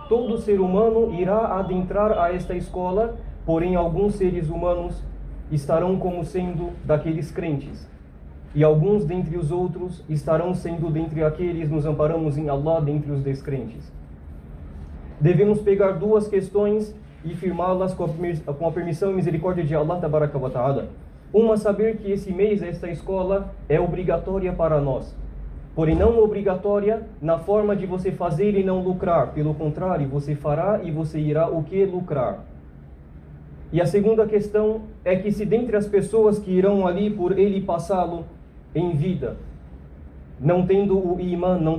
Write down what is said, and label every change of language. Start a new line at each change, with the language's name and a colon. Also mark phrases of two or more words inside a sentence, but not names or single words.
Portuguese: Todo ser humano irá adentrar a esta escola, porém alguns seres humanos estarão como sendo daqueles crentes. E alguns dentre os outros estarão sendo dentre aqueles, nos amparamos em Allah, dentre os descrentes. Devemos pegar duas questões e firmá-las com a permissão e misericórdia de
Arabic: الله تبارك وتعالى.
Portuguese: Uma, saber que esse mês, esta escola, é obrigatória para nós. Porém não obrigatória na forma de você fazer e não lucrar. Pelo contrário, você fará e você irá o que? Lucrar. E a segunda questão é que se dentre as pessoas que irão ali por ele passá-lo em vida, não tendo o imã, não